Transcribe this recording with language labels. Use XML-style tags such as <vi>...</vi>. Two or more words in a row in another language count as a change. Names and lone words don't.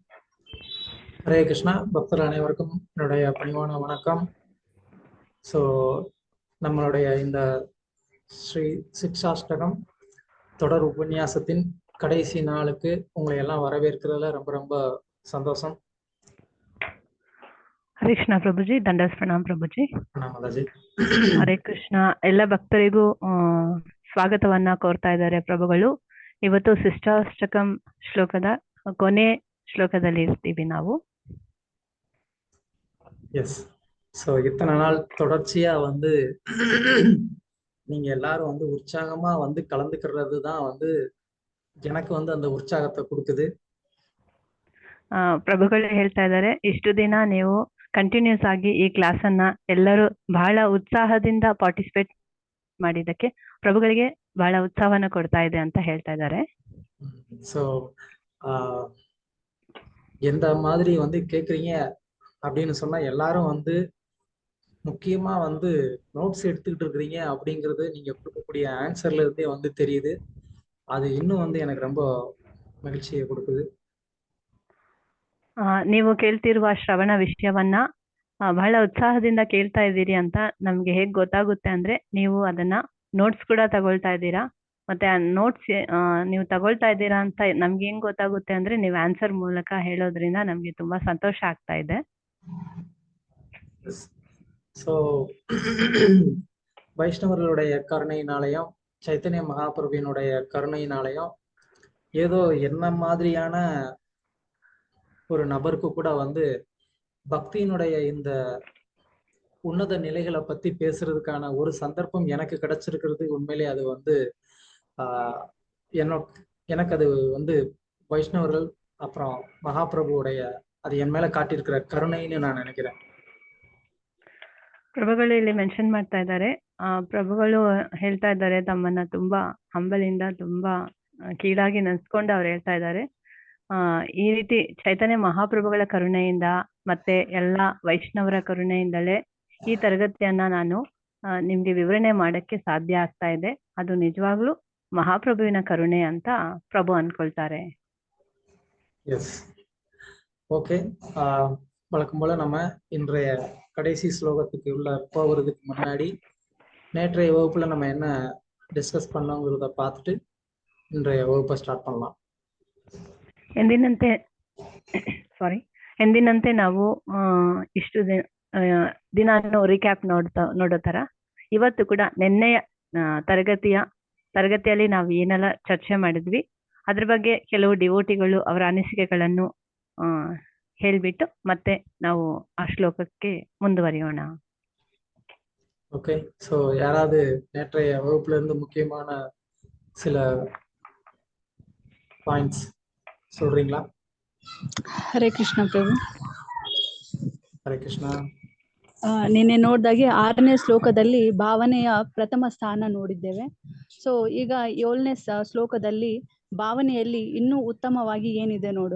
<ta>ஹரே கிருஷ்ணா. பக்தர் அனைவருக்கும் என்னுடைய பணிவான வணக்கம். ஸோ நம்மளுடைய இந்த ஸ்ரீ சிக்ஷாஷ்டகம் தொடர் உபன்யாசத்தின் கடைசி நாளுக்கு உங்களை எல்லாம் வரவேற்கிறதுல ரொம்ப ரொம்ப சந்தோஷம்.</ta> <kn>ಹರೇ ಕೃಷ್ಣ ಪ್ರಭುಜಿ. ದಂಡಸ್ ಪ್ರಣಾಮ್ ಪ್ರಭುಜಿ. ಪ್ರಣಾಮದಾಜಿ. ಹರೇ ಕೃಷ್ಣ. ಎಲ್ಲ ಭಕ್ತರಿಗೂ ಸ್ವಾಗತವನ್ನ ಕೋರ್ತಾ ಇದ್ದಾರೆ ಪ್ರಭುಗಳು. ಇವತ್ತು ಶಿಷ್ಟಾಷ್ಟಕಂ ಶ್ಲೋಕದ ಕೊನೆ ಶ್ಲೋಕದಲ್ಲಿ ಇರ್ತೀವಿ ನಾವು.</kn> <ta>எஸ். ஸோ இத்தனை நாள் தொடர்ச்சியா நீங்க எல்லாரும் உற்சாகமா கலந்துக்கிறது தான் எனக்கு அந்த உற்சாகத்தை கொடுக்குது.</ta> <kn>ಪ್ರಭುಗಳು ಹೇಳ್ತಾ ಇದ್ದಾರೆ, ಇಷ್ಟು ದಿನ ನೀವು ಕಂಟಿನ್ಯೂಸ್ ಆಗಿ ಈ ಕ್ಲಾಸ್ ಅನ್ನ ಎಲ್ಲರೂ ಬಹಳ ಉತ್ಸಾಹದಿಂದ ಪಾರ್ಟಿಸಿಪೇಟ್ ಮಾಡಿದ್ದಕ್ಕೆ ಪ್ರಭುಗಳಿಗೆ ಬಹಳ ಉತ್ಸಾಹವನ್ನ ಕೊಡ್ತಾ ಇದೆ ಅಂತ ಹೇಳ್ತಾ ಇದ್ದಾರೆ.</kn> <ta>ஸோ எந்த மாதிரி கேக்குறீங்க அப்படின்னு சொன்னா எல்லாரும் முக்கியமா நோட்ஸ் எடுத்துக்கிட்டு இருக்கிறீங்க அப்படிங்கிறது நீங்க கொடுக்கக்கூடிய ஆன்சர்ல இருந்தே தெரியுது. அது இன்னும் எனக்கு ரொம்ப மகிழ்ச்சியை கொடுக்குது.</ta> <kn>ನೀವು ಕೇಳ್ತಿರುವ ಶ್ರವಣ ವಿಷಯವನ್ನ ಬಹಳ ಉತ್ಸಾಹದಿಂದ ಕೇಳ್ತಾ ಇದ್ದೀರಿ ಅಂತ ನಮ್ಗೆ ಹೇಗ್ ಗೊತ್ತಾಗುತ್ತೆ ಅಂದ್ರೆ, ನೀವು ಅದನ್ನ ನೋಟ್ಸ್ ಕೂಡ ತಗೊಳ್ತಾ ಇದ್ದೀರಾ. ಮತ್ತೆ ಆ ನೋಟ್ಸ್ ನೀವು ತಗೊಳ್ತಾ ಇದ್ದೀರಾ ಅಂತ ನಮ್ಗೆ ಹೆಂಗ್ ಗೊತ್ತಾಗುತ್ತೆ ಅಂದ್ರೆ, ನೀವು ಆನ್ಸರ್ ಮೂಲಕ ಹೇಳೋದ್ರಿಂದ ನಮ್ಗೆ ತುಂಬಾ ಸಂತೋಷ ಆಗ್ತಾ ಇದೆ.</kn> <ta>ஸோ வைஷ்ணவர்களுடைய கருணையினாலையும் சைத்தன்ய மகாபிரபுவினுடைய கருணையினாலையும் ஏதோ என்ன மாதிரியான ஒரு நபருக்கு கூட பக்தியினுடைய இந்த உன்னத நிலைகளை பத்தி பேசுறதுக்கான ஒரு சந்தர்ப்பம் எனக்கு கிடைச்சிருக்கிறது. உண்மையிலே அது எனக்கு அது வைஷ்ணவர்கள் அப்புறம் மகாபிரபுவுடைய அது என் மேல காட்டியிருக்கிற கருணைன்னு நான் நினைக்கிறேன்.</ta> <kn>ಪ್ರಭುಗಳು ಇಲ್ಲಿ ಮೆನ್ಷನ್ ಮಾಡ್ತಾ ಇದ್ದಾರೆ, ಪ್ರಭುಗಳು ಹೇಳ್ತಾ ಇದ್ದಾರೆ ತಮ್ಮನ್ನ ತುಂಬಾ ಹಂಬಲಿಂದ ತುಂಬಾ ಕೀಳಾಗಿ ನೆನ್ಸ್ಕೊಂಡು ಅವ್ರು ಹೇಳ್ತಾ ಇದ್ದಾರೆ, ಈ ರೀತಿ ಚೈತನ್ಯ ಮಹಾಪ್ರಭುಗಳ ಕರುಣೆಯಿಂದ ಮತ್ತೆ ಎಲ್ಲ ವೈಷ್ಣವರ ಕರುಣೆಯಿಂದಲೇ ಈ ತರಗತಿಯನ್ನ ನಾನು ನಿಮ್ಗೆ ವಿವರಣೆ ಮಾಡಕ್ಕೆ ಸಾಧ್ಯ ಆಗ್ತಾ ಇದೆ. ಅದು ನಿಜವಾಗ್ಲೂ ಮಹಾಪ್ರಭುವಿನ ಕರುಣೆ ಅಂತ ಪ್ರಭು ಅನ್ಕೊಳ್ತಾರೆ.</kn> <en>Yes. Okay.</en> <ta>வழக்கம் போல நம்ம இன்றைய கடைசி ஸ்லோகத்துக்கு உள்ள போகிறதுக்கு முன்னாடி நேற்றைய வகுப்புல நம்ம என்ன டிஸ்கஸ் பண்ணோங்கிறத பார்த்துட்டு இன்றைய வகுப்பை ஸ்டார்ட் பண்ணலாம்.</ta> <kn>ಎಂದಿನಂತೆ ನಾವು ಇಷ್ಟು ದಿನಾನು ರಿಕ್ಯಾಪ್ ನೋಡೋ ತರ ಇವತ್ತು ಕೂಡ ನಿನ್ನೆಯ ತರಗತಿಯಲ್ಲಿ ನಾವು ಏನೆಲ್ಲ ಚರ್ಚೆ ಮಾಡಿದ್ವಿ ಅದ್ರ ಬಗ್ಗೆ ಕೆಲವು ಡಿವೋಟಿಗಳು ಅವರ ಅನಿಸಿಕೆಗಳನ್ನು ಹೇಳ್ಬಿಟ್ಟು ಮತ್ತೆ ನಾವು ಆ ಶ್ಲೋಕಕ್ಕೆ ಮುಂದುವರಿಯೋಣ.</kn> <ta>ஓகே. ஸோ யாராவது நேற்றைய வகுப்புல இருந்து முக்கியமான சில பாயிண்ட்ஸ் சொல்றீங்களா?</ta> <kn>ಹರೇ ಕೃಷ್ಣ ಪ್ರಭು. ಹರೇ ಕೃಷ್ಣ. ನಿನ್ನೆ ನೋಡಿದಾಗೆ 6ನೇ ಶ್ಲೋಕದಲ್ಲಿ ಭಾವನೆಯ ಪ್ರಥಮ ಸ್ಥಾನ ನೋಡಿದ್ದೇವೆ. ಸೊ ಈಗ 7ನೇ ಶ್ಲೋಕದಲ್ಲಿ ಭಾವನೆಯಲ್ಲಿ ಇನ್ನೂ ಉತ್ತಮವಾಗಿ ಏನಿದೆ ನೋಡೋಣ.</kn>